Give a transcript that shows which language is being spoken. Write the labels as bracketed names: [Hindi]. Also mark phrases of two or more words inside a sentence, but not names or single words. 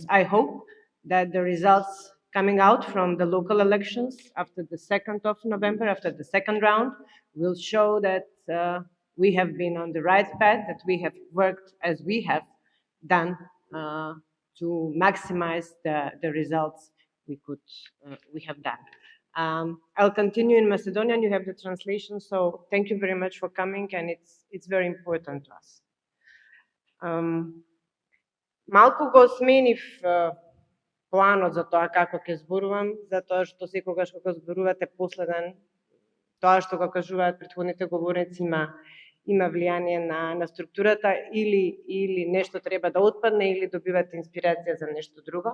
[English] I hope that the results coming out from the local elections after the 2nd of November, after the second round, will show that we have been on the right path, that we have worked as we have done to maximize the results we have done. I'll continue in Macedonian. You have the translation, so thank you very much for coming, and it's very important to us. [Macedonian] Малку го сменив планот за тоа како ќе зборувам, затоа што секогаш кога зборувате последен, тоа што го кажуваат претходните говорници има влијание на структурата, или нешто треба да отпадне, или добивате инспирација за нешто друго.